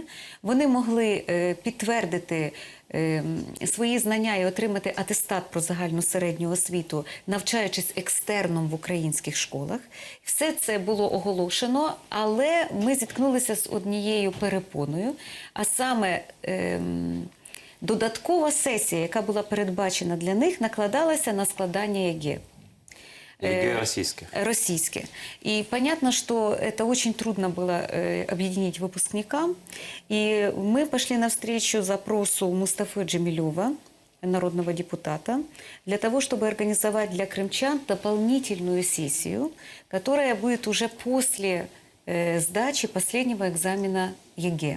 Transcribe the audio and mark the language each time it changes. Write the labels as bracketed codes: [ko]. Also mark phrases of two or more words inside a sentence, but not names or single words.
[uk] Вони могли підтвердити свої знання і отримати атестат про загальну середню освіту, навчаючись екстерном в українських школах. Все це було оголошено, але ми зіткнулися з однією перепоною, а саме додаткова сесія, яка була передбачена для них, накладалася на складання ЕГЭ. [ru] ЕГЭ российских. Российские. И понятно, что это очень трудно было объединить выпускникам. И мы пошли навстречу запросу Мустафы Джемилева, народного депутата, для того, чтобы организовать для крымчан дополнительную сессию, которая будет уже после сдачи последнего экзамена ЕГЭ.